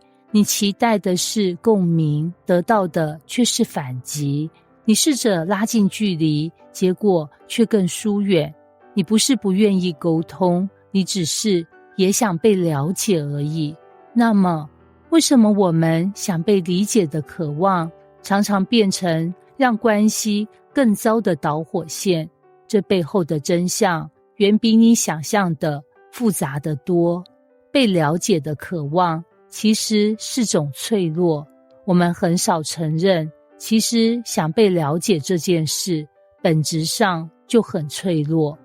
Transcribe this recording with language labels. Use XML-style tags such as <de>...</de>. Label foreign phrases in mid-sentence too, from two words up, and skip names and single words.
<zh>你期待的是共鳴，得到的卻是反擊。你試着拉近距離，結果卻更疏遠。你不是不願意溝通，你只是也想被了解而已。那麼，為什麼我們想被理解的渴望，常常變成讓關係更糟的導火線？這背後的真相，遠比你想象的複雜得多。被了解的渴望，其實是種脆弱。我們很少承認，其實想被了解這件事，本質上就很脆弱。</zh>